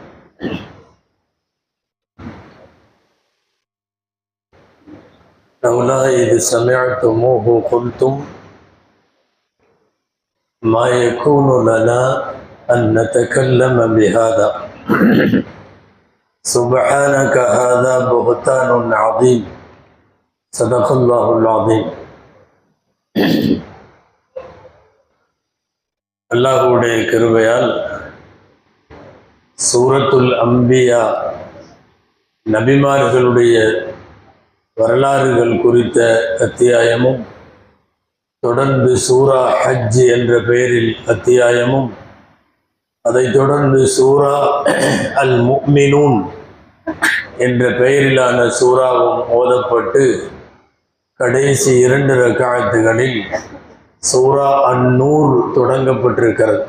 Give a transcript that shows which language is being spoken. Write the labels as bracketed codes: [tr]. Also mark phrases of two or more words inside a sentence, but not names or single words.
[ar] لولا إذ سمعتموه قلتم ما يكون لنا أن نتكلم بهذا سبحانك هذا بهتان عظيم. صدق الله العظيم. [ta] அல்லாஹ்வுடைய கிருபையால் சூரத்துல் அம்பியா நபிமார்களுடைய வரலாறுகள் குறித்த அத்தியாயமும், தொடர்ந்து சூரா ஹஜ் என்ற பெயரில் அத்தியாயமும், அதைத் தொடர்ந்து சூரா அல் முஃமினூன் என்ற பெயரிலான சூறாவும் ஓதப்பட்டு கடைசி 2 ரக்காத்துகளில் சூரா அந்நூர் தொடங்கப்பட்டிருக்கிறது.